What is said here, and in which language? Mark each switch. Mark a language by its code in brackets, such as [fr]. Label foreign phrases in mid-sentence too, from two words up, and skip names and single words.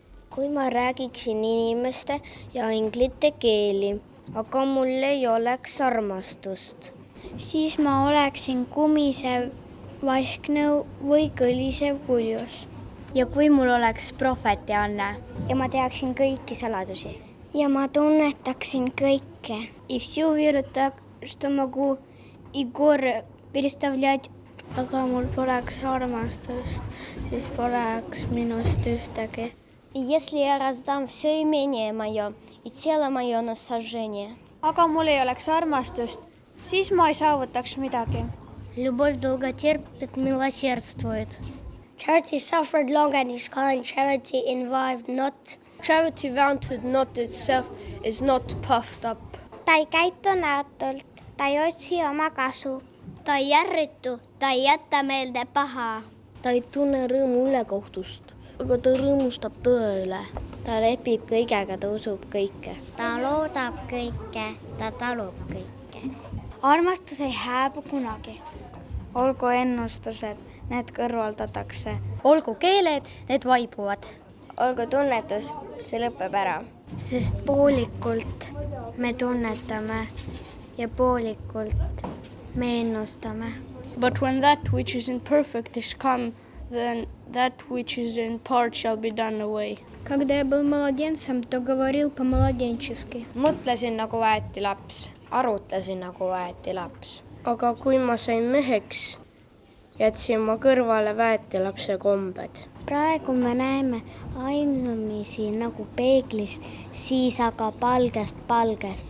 [et] kui ma räägiksin inimeste ja inglite keeli, aga mul ei oleks armastust, siis ma oleksin kumisev vasknõu või kõlisev kuljus. Ja kui mul oleks prohvetianne ja ma teaksin kõiki saladusi. Ja ma tunnetaksin kõike. [ru] И всё верю так, что могу и горы переставлять. [et] Aga mul poleks armastust, siis poleks minust ühtegi. [ru] И если я раздам все имение мое и тело мое на сожжение. [et] Aga mul ei oleks armastust, siis ma ei saavutaks midagi. [ru] Любовь долго терпит, милосердствует. [en] Charity suffered long and is kind. Charity involved not. Charity vaunted not itself, is not puffed up. [et] Ta ei käitu näotult, ta ei otsi oma kasu. Ta ei järritu, ta ei jäta meelde paha. Ta ei tunne rõõmu ülekohtust, aga ta rõõmustab tõe üle. Ta lepib kõigega, ta usub kõike. Ta loodab kõike, ta talub kõike. Armastus ei hääbu kunagi. Olgu ennustused, need kõrvaldatakse. Olgu keeled, need vaibuvad. Olgu tunnetus, see lõpeb ära. Sest poolikult me tunnetame ja poolikult me ennustame. [en] But when that which is imperfect is come, then that which is in part shall be done away. [ru] Когда я был младенцем, то говорил по-младенчески. [et] Mõtlesin nagu väeti laps, arutlesin nagu väeti laps. Aga kui ma sain meheks, jätsin ma kõrvale väeti lapse kombed. Praegu me näeme ainumisi nagu peeglis, siis aga palgest palgesse.